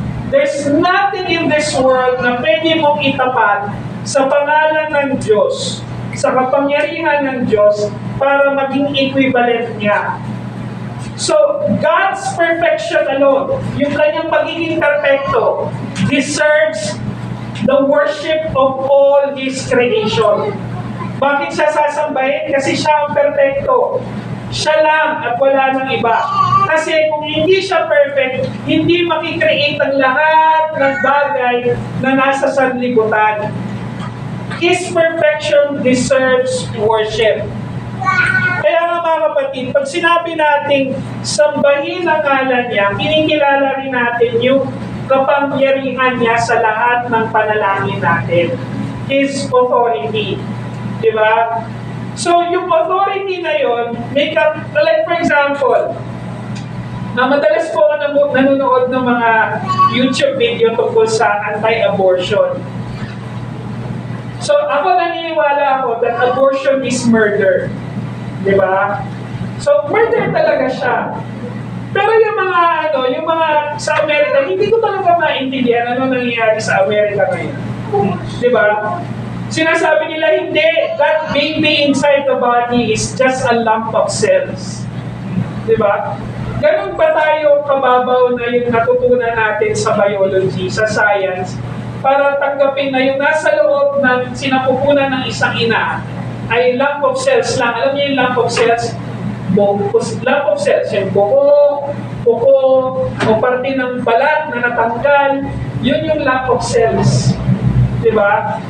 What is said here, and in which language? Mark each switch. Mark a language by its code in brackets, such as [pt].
[en] There's nothing in this world [tl] na pwede mong itapat sa pangalan ng Diyos, sa kapangyarihan ng Diyos, para maging equivalent niya. [en] So, God's perfection alone, [tl] yung kanyang pagiging perfecto, [en] deserves the worship of all His creation. [tl] Bakit siya sasambahin? Kasi siya ang perfecto. Siya lang at wala nang iba. Kasi kung hindi siya perfect, hindi makikreate ang lahat ng bagay na nasa sanlibutan. [en] His perfection deserves worship. [tl] Kaya nga mga kapatid, pag sinabi nating sambahin ang ngalan niya, kinikilala rin natin yung kapangyarihan niya sa lahat ng panalangin natin. [en] His authority. [tl] Diba? So, yung authority na yun, like for example, madalas po ako nanonood ng mga YouTube video tungkol sa anti-abortion. So, ako naniniwala ako [en] that abortion is murder. [tl] Diba? So, murder talaga siya. Pero yung mga sa Amerika, hindi ko talaga maintindihan ano nangyayari sa Amerika ngayon. Diba? Sinasabi nila, hindi, [en] that baby inside the body is just a lump of cells. [tl] Diba? Ganun ba tayo kababaw na yung natutunan natin sa biology, sa science, para tanggapin na yung nasa loob ng sinapupunan ng isang ina ay lump of cells lang. Alam niyo yung lump of cells? Lump of cells, yung buko, o parte ng balat na natanggal, yun yung lump of cells. Diba?